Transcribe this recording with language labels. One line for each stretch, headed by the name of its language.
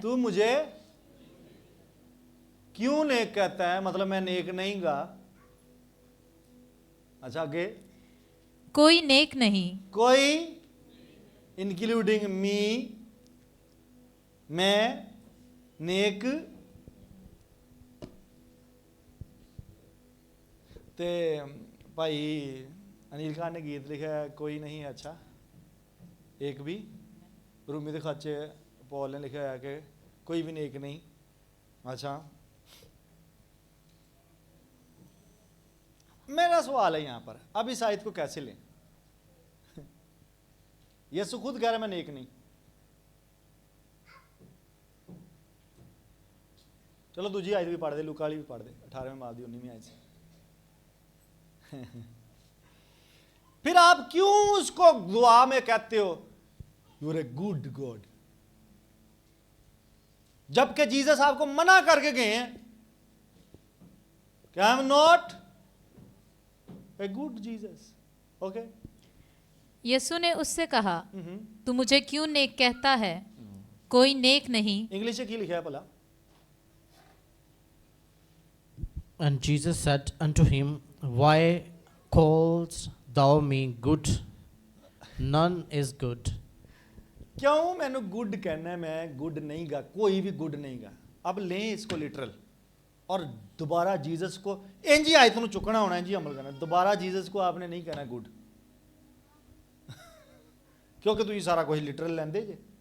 Hindi: तू मुझे क्यों नेक कहता है? मतलब मैं नेक नहीं गा। अच्छा आगे, कोई नेक नहीं, कोई
English: including me,
Hindi: मैं नेक
Punjabi: ਤੇ ਭਾਈ ਅਨਿਲ ਖਾਨ ਨੇ ਗੀਤ ਲਿਖਿਆ ਕੋਈ ਨਹੀਂ ਅੱਛਾ ਇੱਕ ਵੀ, ਰੂਮੀ ਦੇ ਖਤ 'ਚ ਪੌਲ ਨੇ ਲਿਖਿਆ ਹੋਇਆ ਕਿ
Hindi: कोई भी नेक नहीं अच्छा। मेरा सवाल है यहाँ पर, अब इस आयत को कैसे लें? यीशु खुद कह रहा है मैं नेक नहीं। चलो दूसरी आयत भी पढ़ दे, लूका वाली भी पढ़ दे, 18वें बाब की 19वीं आयत से। फिर आप क्यों उसको दुआ में कहते हो
English: you are a good god,
Hindi: जबकि जीसस आपको मना करके गए हैं कि
English: I am not a good Jesus.
Hindi: Okay, यीशु ने उससे कहा, तू मुझे क्यों नेक कहता है? कोई नेक नहीं। इंग्लिश में क्या लिखा है भला?
English: And Jesus said unto him, Why callest thou me good? None is good.
Hindi: क्यों मैंने गुड कहना है? मैं गुड नहीं गा, कोई भी गुड नहीं गा। अब लें इसको लिटरल और दोबारा जीसस को इंज ही आयत नूं चुकना होना है जी, अमल करना। दोबारा जीसस को आपने नहीं कहना गुड क्योंकि तुम सारा कुछ लिटरल लेंदे जे।